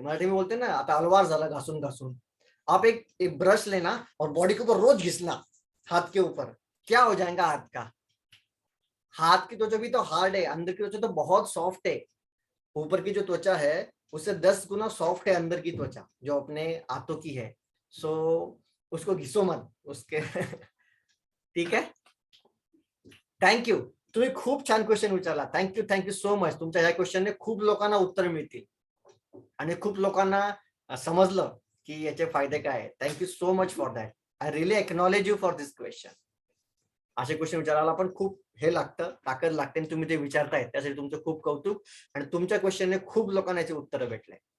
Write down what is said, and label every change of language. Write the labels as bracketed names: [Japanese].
[Hindi] मराठी में बोलते ना, [Marathi] आता अलवार झाला घासून घासून। [Hindi] आप एक ब्रश लेना और बॉडी के ऊपर रोज घिसना, हाथ के ऊपर, क्या हो जाएगा हाथ का। हाथ की त्वचा भी तो हार्ड है, अंदर की त्वचा तो बहुत सॉफ्ट है। ऊपर की जो त्वचा है उससे 10 गुना सॉफ्ट है अंदर की त्वचा जो अपने हाथों की है। सो उसको घिसो मत उसके ठीक आहे. थँक्यू. [Marathi] तुम्ही खूप छान क्वेश्चन विचारला. [English] Thank you so much. [Marathi] तुमच्या ह्या क्वेश्चनने खूप लोकांना उत्तर मिळतील आणि खूप लोकांना समजलं की याचे फायदे काय आहेत. [English] Thank you so much for that. I really acknowledge you for this question. [Marathi] असे क्वेश्चन विचारायला पण खूप हे लागतं, ताकद लागते, आणि तुम्ही ते विचारताय त्यासाठी तुमचं खूप कौतुक. आणि तुमच्या क्वेश्चनने खूप लोकांना याचे उत्तर भेटले.